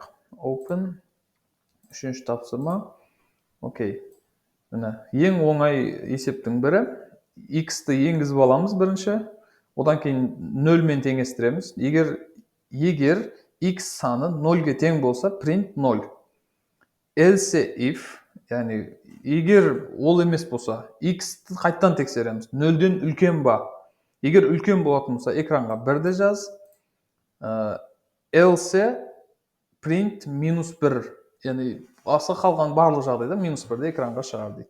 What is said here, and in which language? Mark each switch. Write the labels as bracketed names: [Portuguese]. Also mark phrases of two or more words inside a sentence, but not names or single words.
[Kazakh] Open. Үшінші тапсырма. Окей. Міне, ең оңай есептің бірі. X-ті енгізіп аламыз бірінші. Одан кейін 0 мен теңестіреміз. Егер X саны 0-ге тең болса, [English] print 0. Else if, [Kazakh] яғни егер ол емес болса, X-ті қайттан тексереміз. 0-ден үлкен ба? Егер үлкен болатын болса, экранға 1-ді жаз. [English] Else print -1. [Kazakh] Яғни басқа қалған барлық жағдайда -1-ді экранға шығар дейді.